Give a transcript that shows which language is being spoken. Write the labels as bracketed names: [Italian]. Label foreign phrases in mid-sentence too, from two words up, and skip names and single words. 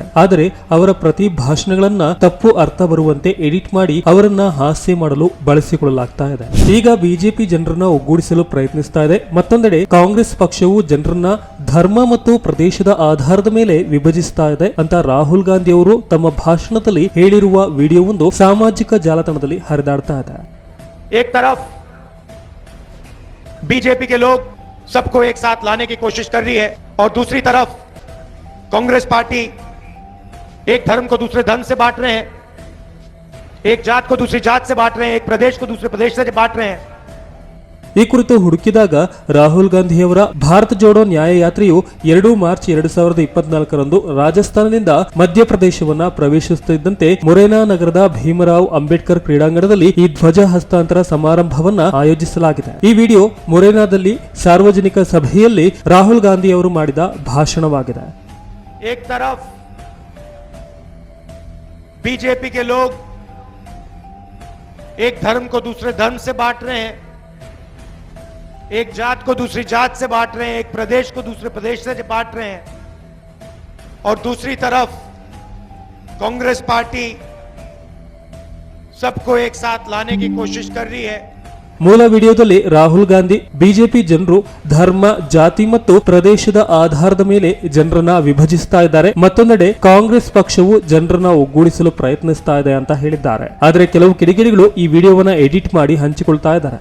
[Kannada] ಆದರೆ ಅವರ ಪ್ರತಿ ಭಾಷಣಗಳನ್ನ ತಪ್ಪು ಅರ್ಥ ಬರುವಂತೆ ಎಡಿಟ್ ಮಾಡಿ ಅವರನ್ನ ಹಾಸ್ಯ ಮಾಡಲು ಬಳಸಿಕೊಳ್ಳಲಾಗ್ತಾ ಇದೆ. ಈಗ ಬಿಜೆಪಿ ಜನರನ್ನ ಒಗ್ಗೂಡಿಸಲು ಪ್ರಯತ್ನಿಸ್ತಾ ಇದೆ. ಮತ್ತೊಂದೆಡೆ ಕಾಂಗ್ರೆಸ್ ಪಕ್ಷವು ಜನರನ್ನ ಧರ್ಮ ಮತ್ತು ಪ್ರದೇಶದ ಆಧಾರದ ಮೇಲೆ ವಿಭಜಿಸ್ತಾ ಇದೆ ಅಂತ ರಾಹುಲ್ ಗಾಂಧಿ ಅವರು ತಮ್ಮ ಭಾಷಣದಲ್ಲಿ ಹೇಳಿರುವ ವಿಡಿಯೋವೊಂದು ಸಾಮಾಜಿಕ ಜಾಲತಾಣದಲ್ಲಿ ಹರಿದಾಡ್ತಾ ಇದೆ. [Hindi] एक तरफ बीजेपी के लोग सबको एक साथ लाने की कोशिश कर रही है और दूसरी तरफ कांग्रेस पार्टी एक धर्म को दूसरे धर्म से बांट रहे हैं, एक जात को दूसरी जात से बांट रहे हैं, एक प्रदेश को दूसरे प्रदेश से बांट रहे हैं. [Kannada] ಈ ಕುರಿತು ಹುಡುಕಿದಾಗ ರಾಹುಲ್ ಗಾಂಧಿಯವರ ಭಾರತ ಜೋಡೋ ನ್ಯಾಯಯಾತ್ರೆಯು 2 ಮಾರ್ಚ್ 2024ರಂದು ರಾಜಸ್ಥಾನದಿಂದ ಮಧ್ಯಪ್ರದೇಶವನ್ನ ಪ್ರವೇಶಿಸುತ್ತಿದ್ದಂತೆ ಮೊರೇನಾ ನಗರದ ಭೀಮರಾವ್ ಅಂಬೇಡ್ಕರ್ ಕ್ರೀಡಾಂಗಣದಲ್ಲಿ ಈ ಧ್ವಜ ಹಸ್ತಾಂತರ ಸಮಾರಂಭವನ್ನ ಆಯೋಜಿಸಲಾಗಿದೆ. ಈ ವಿಡಿಯೋ ಮೊರೇನಾದಲ್ಲಿ ಸಾರ್ವಜನಿಕ ಸಭೆಯಲ್ಲಿ ರಾಹುಲ್ ಗಾಂಧಿ ಅವರು ಮಾಡಿದ ಭಾಷಣವಾಗಿದೆ. [Hindi] एक तरफ बीजेपी के लोग एक धर्म को दूसरे धर्म से बांट रहे हैं, एक जात को दूसरी जात से बांट रहे हैं, एक प्रदेश को दूसरे प्रदेश से बांट रहे हैं और दूसरी तरफ कांग्रेस पार्टी सबको एक साथ लाने की कोशिश कर रही है. [Kannada] ಮೂಲ ವಿಡಿಯೋದಲ್ಲಿ ರಾಹುಲ್ ಗಾಂಧಿ ಬಿಜೆಪಿ ಜನರು ಧರ್ಮ, ಜಾತಿ ಮತ್ತು ಪ್ರದೇಶದ ಆಧಾರದ ಮೇಲೆ ಜನರನ್ನ ವಿಭಜಿಸ್ತಾ ಇದ್ದಾರೆ. ಮತ್ತೊಂದೆಡೆ ಕಾಂಗ್ರೆಸ್ ಪಕ್ಷವು ಜನರನ್ನ ಒಗ್ಗೂಡಿಸಲು ಪ್ರಯತ್ನಿಸ್ತಾ ಇದೆ ಅಂತ ಹೇಳಿದ್ದಾರೆ. ಆದರೆ ಕೆಲವು ಕಿಡಿಗೇಡಿಗಳು ಈ ವಿಡಿಯೋವನ್ನ ಎಡಿಟ್ ಮಾಡಿ ಹಂಚಿಕೊಳ್ತಾ ಇದ್ದಾರೆ.